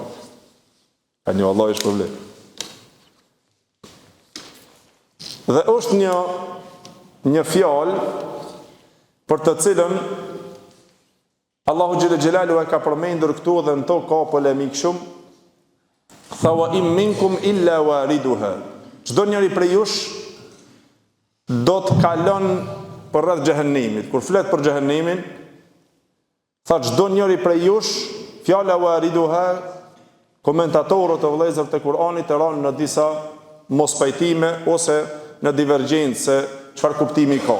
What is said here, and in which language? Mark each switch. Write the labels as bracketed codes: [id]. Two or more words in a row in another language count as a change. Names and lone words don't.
[sq] Ka një Allah është problem. Dhe është një fjalë për të cilën Allahu [ar] جل جلاله [sq] e ka përmendur këtu dhe në to ka polemik shumë. [ar] Tha وإن منكم إلا واردها. [sq] Çdo njeri prej jush do të kalon për rreth xhehenemit. Kur flet për xhehenemin, tha çdo njeri prej jush, fjala wariduha, komentatorët e vëllezër të Kuranit e ranë në disa mospajtime ose në divergjencë se çfarë kuptimi ka.